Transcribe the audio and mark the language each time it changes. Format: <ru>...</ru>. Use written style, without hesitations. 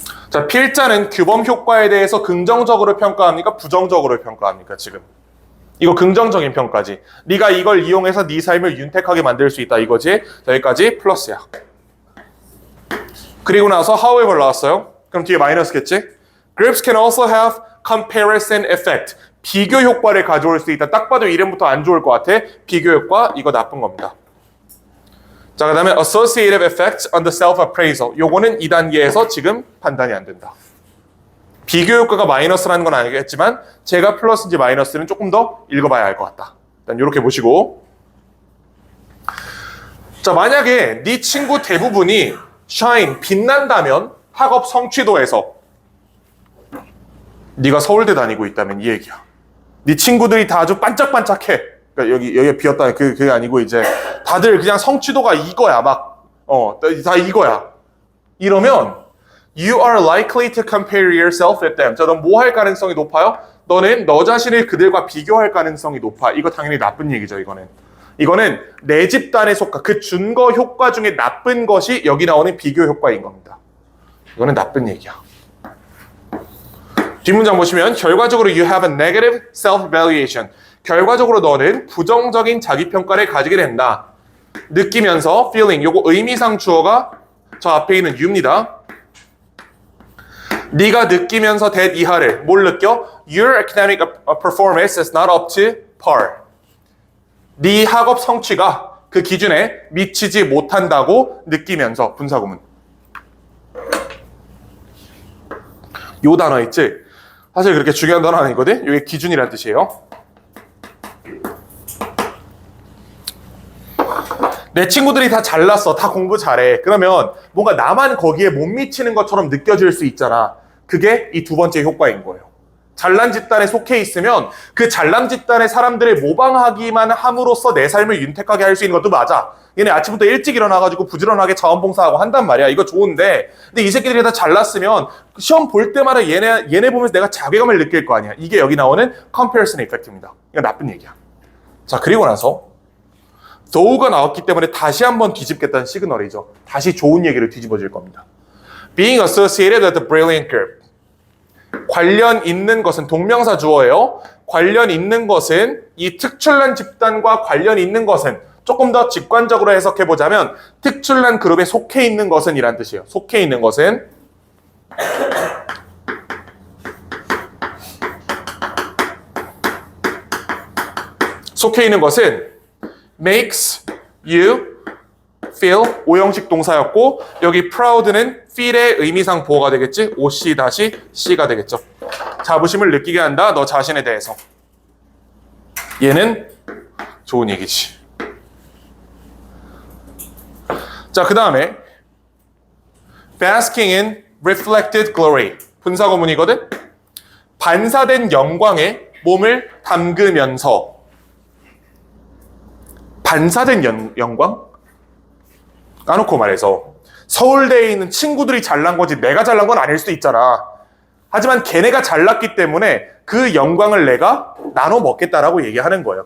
<ko>자, 필자는 규범 효과에 대해서 긍정적으로 평가합니까? 부정적으로 평가합니까? 지금 이거 긍정적인 평가지. 네가 이걸 이용해서 네 삶을 윤택하게 만들 수 있다 이거지. 자, 여기까지 플러스야. 그리고 나서 however 나왔어요. 그럼 뒤에 마이너스겠지?</ko> <en>Groups can also have comparison effect.</en> <ko>비교 효과를 가져올 수 있다. 딱 봐도 이름부터 안 좋을 것 같아. 비교 효과, 이거 나쁜 겁니다. 자, 그 다음에</ko> <en>associative effects on the self-appraisal.</en> <ko>요거는 2단계에서 지금 판단이 안 된다. 비교 효과가 마이너스라는 건 알겠지만 제가 플러스인지 마이너스는 조금 더 읽어봐야 할 것 같다. 일단 이렇게 보시고, 자, 만약에 네 친구 대부분이 shine, 빛난다면 학업 성취도에서 네가 서울대 다니고 있다면 이 얘기야. 네 친구들이 다 아주 반짝반짝해. 그러니까 여기 비었다. 그게 아니고 이제 다들 그냥 성취도가 이거야. 다 이거야. 이러면</ko> <en>you are likely to compare yourself with them.</en> <ko>자, 넌 뭐 할 가능성이 높아요? 너는 너 자신을 그들과 비교할 가능성이 높아. 이거 당연히 나쁜 얘기죠, 이거는 내 집단에 속한 그 준거 효과 중에 나쁜 것이 여기 나오는 비교 효과인 겁니다. 이거는 나쁜 얘기야. 뒷문장 보시면 결과적으로</ko> <en>you have a negative self-evaluation.</en> <ko>결과적으로 너는 부정적인 자기평가를 가지게 된다. 느끼면서 feeling. 요거 의미상 주어가 저 앞에 있는 you입니다. 네가 느끼면서 that 이하를 뭘 느껴?</ko> <en>Your academic performance is not up to par.</en> <ko>네 학업 성취가 그 기준에 미치지 못한다고 느끼면서 분사구문. 요 단어 있지? 사실 그렇게 중요한 단어 아니거든? 이게 기준이라는 뜻이에요. 내 친구들이 다 잘났어. 다 공부 잘해. 그러면 뭔가 나만 거기에 못 미치는 것처럼 느껴질 수 있잖아. 그게 이 두 번째 효과인 거예요. 잘난 집단에 속해 있으면 그 잘난 집단의 사람들을 모방하기만 함으로써 내 삶을 윤택하게 할 수 있는 것도 맞아. 얘네 아침부터 일찍 일어나가지고 부지런하게 자원봉사하고 한단 말이야. 이거 좋은데, 근데 이 새끼들이 다 잘났으면 시험 볼 때마다 얘네 보면서 내가 자괴감을 느낄 거 아니야. 이게 여기 나오는 comparison effect입니다. 이거 나쁜 얘기야. 자, 그리고 나서 though가 나왔기 때문에 다시 한번 뒤집겠다는 시그널이죠. 다시 좋은 얘기를 뒤집어질 겁니다.</ko> <en>Being associated with the brilliant group.</en> <ko>관련 있는 것은 동명사 주어예요. 관련 있는 것은 이 특출난 집단과 관련 있는 것은 조금 더 직관적으로 해석해보자면 특출난 그룹에 속해 있는 것은 이란 뜻이에요. 속해 있는 것은</ko> <en>makes you feel</en> <ko>오형식 동사였고 여기 proud는 feel의 의미상 보호가 되겠지. OC-C가 되겠죠. 자부심을 느끼게 한다. 너 자신에 대해서. 얘는 좋은 얘기지. 자, 그 다음에</ko> <en>basking in reflected glory.</en> <ko>분사구문이거든. 반사된 영광에 몸을 담그면서. 반사된 영광? 까놓고 말해서 서울대에 있는 친구들이 잘난 거지 내가 잘난 건 아닐 수도 있잖아. 하지만 걔네가 잘났기 때문에 그 영광을 내가 나눠 먹겠다라고 얘기하는 거예요.</ko>